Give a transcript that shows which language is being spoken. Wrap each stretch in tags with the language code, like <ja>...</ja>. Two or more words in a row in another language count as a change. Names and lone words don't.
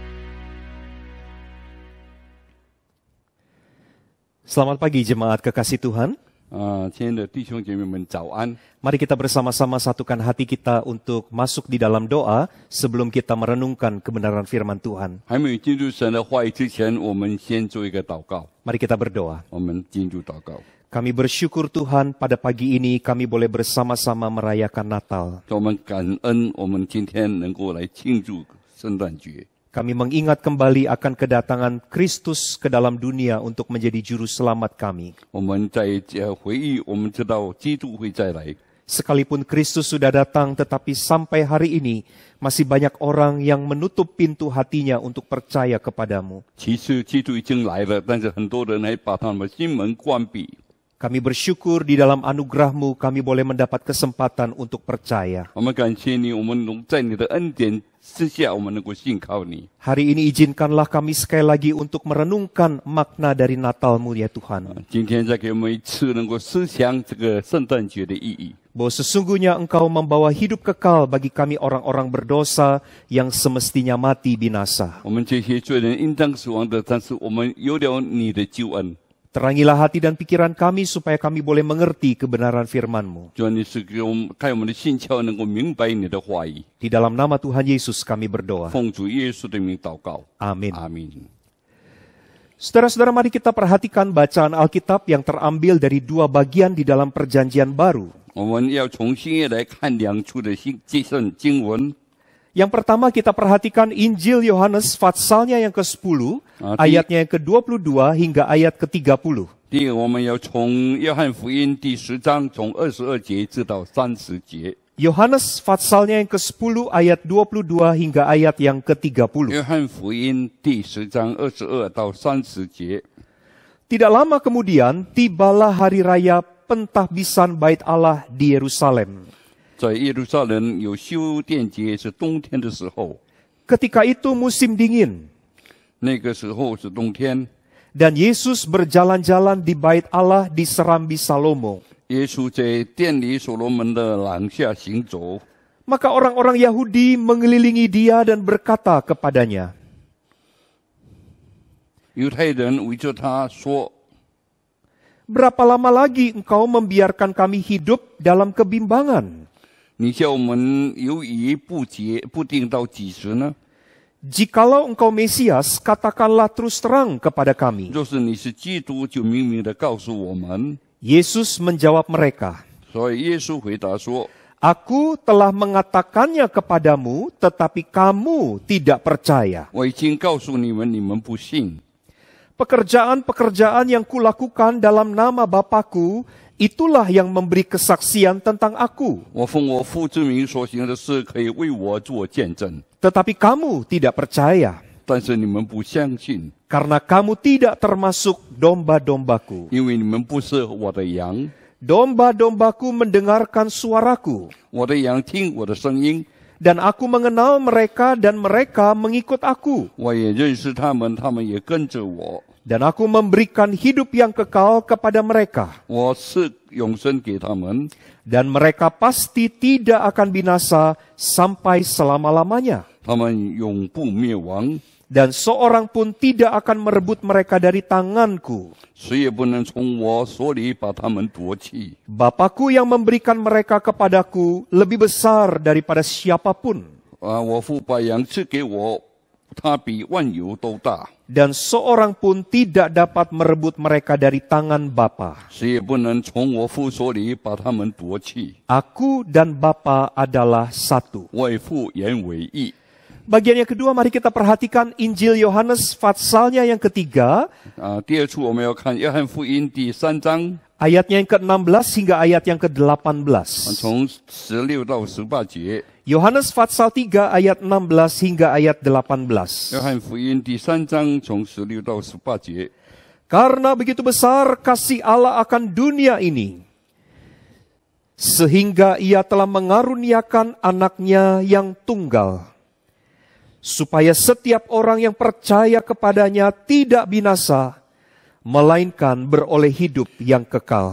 <id>Selamat pagi jemaat kekasih Tuhan.</id> <zh>亲爱的弟兄姐妹们，早安！</zh> <id>Mari kita bersama-sama satukan hati kita untuk masuk di dalam doa sebelum kita merenungkan kebenaran firman Tuhan.</id> <zh>还没有进入神的话语之前，我们先做一个祷告。</zh> <id>Mari kita berdoa.</id> <zh>我们进入祷告。</zh> <id>Kami bersyukur Tuhan pada pagi ini kami boleh bersama-sama merayakan Natal.</id> <zh>我们感恩，我们今天能够来庆祝圣诞节。</zh> <id>Kami mengingat kembali akan kedatangan Kristus ke dalam dunia untuk menjadi juru selamat kami.</id> <zh>我们在回忆，我们知道基督会再来。</zh> <id>Sekalipun Kristus sudah datang, tetapi sampai hari ini masih banyak orang yang menutup pintu hatinya untuk percaya kepadamu.</id> <zh>其实基督已经来了，但是很多人还把他们心门关闭。</zh> <id>Kami bersyukur di dalam anugerah-Mu kami boleh mendapat kesempatan untuk percaya.</id> <zh>我们感谢你，我们能在你的恩典之下，我们能够信靠你。</zh> <id>Hari ini izinkanlah kami sekali lagi untuk merenungkan makna dari Natal-Mu ya Tuhan.</id> <zh>今天再给我们一次能够思想这个圣诞节的意义。</zh> <id>Bahwa sesungguhnya Engkau membawa hidup kekal bagi kami orang-orang berdosa yang semestinya mati binasa.</id> <zh>我们这些罪人应当死亡的，但是我们有了你的救恩。</zh> <id>Terangilah hati dan pikiran kami supaya kami boleh mengerti kebenaran firman-Mu.</id> <zh>主啊，你是给我们开我们的心窍，能够明白你的话语。</zh> <id>Di dalam nama Tuhan Yesus kami berdoa.</id> <zh>奉主耶稣的名祷告，</zh> <id>Amin.</id> <zh>阿门。</zh> <id>Saudara-saudara, mari kita perhatikan bacaan Alkitab yang terambil dari dua bagian di dalam Perjanjian Baru.</id> <zh>我们要从新约来看两处的经文。</zh> <id>Yang pertama kita perhatikan Injil Yohanes Fatsalnya yang ke-10, ayatnya yang ke-22 hingga ayat ke-30.</id> <zh>第一个，我们要从约翰福音第10章从22节至到30节。</zh> <id>Yohanes Fatsalnya yang ke-10, ayat 22 hingga ayat yang ke-30.</id> <zh>约翰福音第10章22到30节。</zh> <id>Tidak lama kemudian, tibalah hari raya pentahbisan Bait Allah di Yerusalem.</id> <zh>在耶路撒冷有修殿节，是冬天的时候。</zh> <id>Ketika itu musim dingin,</id> <zh>那个时候是冬天，</zh> <id>dan Yesus berjalan-jalan di Bait Allah di Serambi Salomo.</id> <zh>耶稣在殿里所罗门的廊下行走。</zh> <id>Maka orang-orang Yahudi mengelilingi dia dan berkata kepadanya,</id> <zh>犹太人围着他说</zh> <id>Berapa lama lagi engkau membiarkan kami hidup dalam kebimbangan?</id> <zh>你叫我们犹疑不定到几时呢？</zh> <id>Jikalau engkau Mesias, katakanlah terus terang kepada kami.</id> <zh>若是你是基督，就明明的告诉我们。</zh> <id>Yesus menjawab mereka,</id> <zh>所以耶稣回答说：</zh> <id>Aku telah mengatakannya kepadamu, tetapi kamu tidak percaya.</id> <zh>我已经告诉你们，你们不信。</zh> <id>Pekerjaan-pekerjaan yang kulakukan dalam nama Bapa-Ku, itulah yang memberi kesaksian tentang aku.</id> <zh>我奉我父之名所行的事，可以为我做见证。</zh> <id>Tetapi kamu tidak percaya,</id> <zh>但是你们不相信，</zh> <id>karena kamu tidak termasuk domba-dombaku.</id> <zh>因为你们不是我的羊。</zh> <id>Domba-dombaku mendengarkan suaraku,</id> <zh>我的羊听我的声音，</zh> <id>dan aku mengenal mereka dan mereka mengikut aku.</id> <zh>我也认识他们，他们也跟着我。</zh> <id>Dan aku memberikan hidup yang kekal kepada mereka.</id> <zh>我赐永生给他们，</zh> <id>Dan mereka pasti tidak akan binasa sampai selama-lamanya.</id> <zh>他们永不灭亡，</zh> <id>Dan seorang pun tidak akan merebut mereka dari tanganku.</id> <zh>谁也不能从我手里把他们夺去。</zh> <id>Bapa-Ku yang memberikan mereka kepadaku lebih besar daripada siapapun.</id> <zh>我父把羊赐给我，他比万有都大，</zh> <id>Dan seorang pun tidak dapat merebut mereka dari tangan Bapa.</id> <zh>谁也不能从我父手里把他们夺去。</zh> <id>Aku dan Bapa adalah satu.</id> <zh>我与父原为一。</zh> <id>Bagian yang kedua, mari kita perhatikan Injil Yohanes Fatsalnya yang ketiga,</id> <zh>第二处我们要看约翰福音第3章，</zh> <id>ayatnya yang ke-16 hingga ayat yang ke-18.</id> <zh>从16到18节。</zh> <id>Yohanes Fatsal 3 ayat 16 hingga ayat 18.</id> <zh>约翰福音第3章从16到18节。</zh> <id>Karena begitu besar kasih Allah akan dunia ini, sehingga ia telah mengaruniakan anaknya yang tunggal, supaya setiap orang yang percaya kepadanya tidak binasa, melainkan beroleh hidup yang kekal.</id>